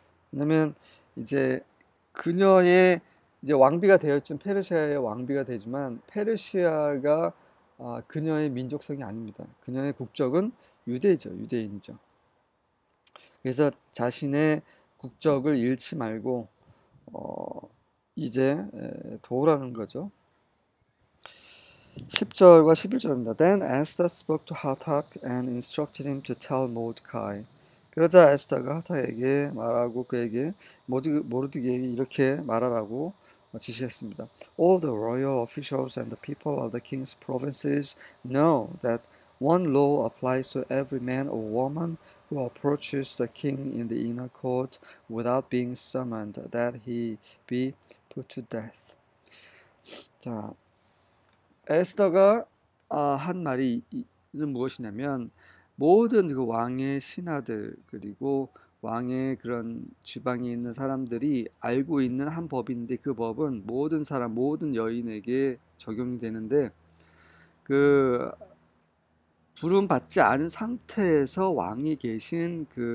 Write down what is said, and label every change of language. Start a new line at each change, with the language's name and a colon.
Korean: 왜냐면 이제 그녀의 이제 왕비가 되었지만, 페르시아의 왕비가 되지만 페르시아가 그녀의 민족성이 아닙니다. 그녀의 국적은 유대인이죠. 그래서 자신의 국적을 잃지 말고 이제 도우라는 거죠. 10절과 11절입니다.
English: Then Esther spoke to Hathach and instructed him to tell Mordecai.
Korean: 그러자 에스더가 하탁에게 말하고 그에게 모르드게에게 이렇게 말하라고 지시했습니다.
English: All the royal officials and the people of the king's provinces know that one law applies to every man or woman who approaches the king in the inner court without being summoned, that he be put to death.
Korean: 자, 에스더가 한 말이 무엇이냐면, 모든 그 왕의 신하들 그리고 왕의 그런 지방에 있는 사람들이 알고 있는 한 법인데, 그 법은 모든 사람, 모든 여인에게 적용이 되는데, 그 부름 받지 않은 상태에서 왕이 계신